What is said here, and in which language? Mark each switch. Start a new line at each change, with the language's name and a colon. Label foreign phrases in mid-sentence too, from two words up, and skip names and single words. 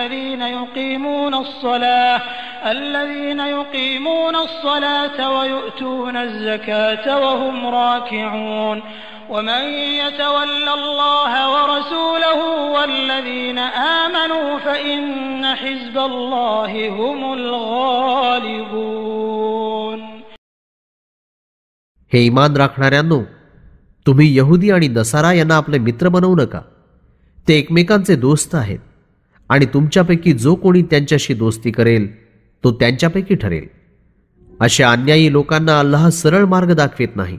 Arabic: الذين يقيمون الصلاة ويؤتون الزكاة وهم راكعون ومن يتول الله ورسوله والذين آمنوا فإن حزب الله هم الغالبون.
Marathi: हे ईमान राखणाऱ्यांनो, तुम्ही यहुदी आणि नसारा यांना आपले मित्र बनवू नका. ते एकमेकांचे दोस्त आहेत आणि तुमच्यापैकी जो कोणी त्यांच्याशी दोस्ती करेल तो त्यांच्यापैकी ठरेल. अशा अन्यायी लोकांना अल्लाह सरळ मार्ग दाखवित नाही.